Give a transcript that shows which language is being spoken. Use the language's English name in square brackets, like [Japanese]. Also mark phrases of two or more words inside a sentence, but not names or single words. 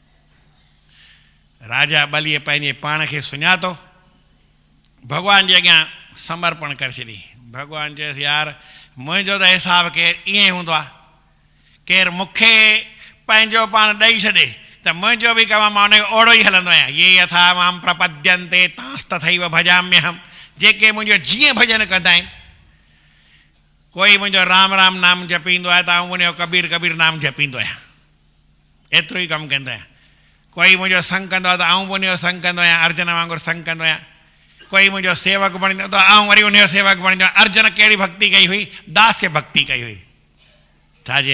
[Sindhi] राजा बलीअ पंहिंजे पाण खे सुञातो, भॻवान जे अॻियां समर्पण करे छॾी। भॻवानु चयसि यार मुंहिंजो त हिसाबु केरु ईअं हूंदो आहे, केरु मूंखे पंहिंजो पाण ॾेई छॾे त मुंहिंजो बि कमु मां उनखे ओड़ो ई हलंदो आहियां। [Sanskrit] ये यथा मां प्रपद्यन्ते तांस्तथैव भजाम्यहम्। [Sindhi] जेके मुंहिंजो जीअं भॼन कंदा आहिनि, कोई मुंहिंजो राम राम नाम जपींदो आहे त आउं उनजो कबीर कबीर नाम जपींदो आहियां, एतिरो ई कमु कंदो आहियां। कोई मुंहिंजो संग कंदो आहे त आउं बि उनजो संग कंदो आहियां, अर्जुन वांगुरु संग कंदो आहियां। कोई मुंहिंजो सेवक बणींदो त आउं वरी उनजो सेवक बणींदो आहियां। अर्जुन कहिड़ी भक्ति कई हुई? दास्य भक्ति कई हुई। छा चई?